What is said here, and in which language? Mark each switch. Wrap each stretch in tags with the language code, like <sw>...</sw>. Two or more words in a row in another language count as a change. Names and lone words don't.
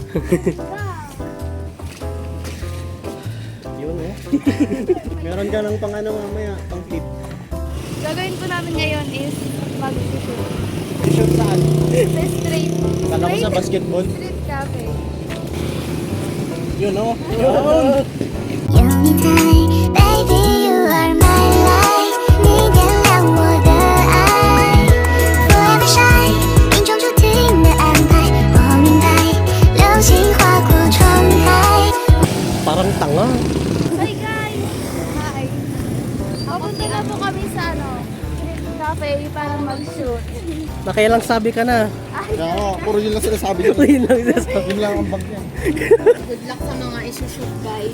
<tl>Yun Meron ka ng pang mamaya, pang clip. Gagawin ko namin ngayon is mag-shoot. Shoot saan? Sa street. Kala ko sa basketball.</tl> <en>Street cafe.</en> <tl>Yun Yun!</tl> <en>Baby, you are my life，</en> <zh>你点亮我的爱，</zh> <en>Forever shine，</en> <zh>命中注定的安排，我明白，流星划过窗台。</zh> <tl>Parang tanga.</tl> <en>Hi guys! Hi!</en> <tl>Papunta na po kami sa</tl> <en>street cafe</en> <tl>para mag-shoot. Nakailang sabi ka na. Kaya nga, puro yun lang sinasabi niya. Yun lang sinasabi. Yun lang ang bag niya.</tl> <en>Good luck</en> <tl>sa mga isushoot guys.</tl>